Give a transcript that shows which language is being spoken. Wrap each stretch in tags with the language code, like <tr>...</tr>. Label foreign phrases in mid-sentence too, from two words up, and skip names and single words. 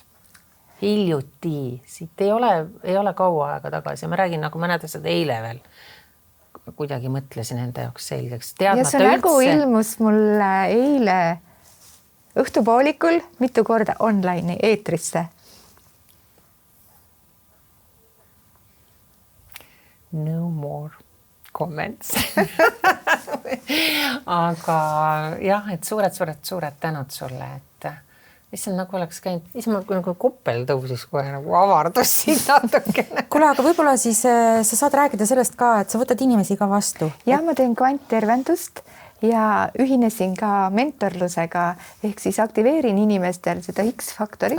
<et>Hiljuti. Siit ei ole kaua aega tagasi. Ma räägin nagu mõned asjad eile veel. Kuidagi mõtlesin enda jaoks selgeks. Ja see nägu ilmus mulle eile õhtupoolikul mitu korda online eetrisse.</et> <en>No more comments.</en> <et>Aga jah, et suured tänud sulle, et issand nagu oleks käinud, issand nagu koppel tõusis kohe nagu avardus siin natukene. Kuule, aga võib-olla siis sa saad rääkida sellest ka, et sa võtad inimesi ka vastu. Ja ma teen kvanttervendust ja ühinesin ka mentorlusega ehk siis aktiveerin inimestel seda X-faktorit.</et>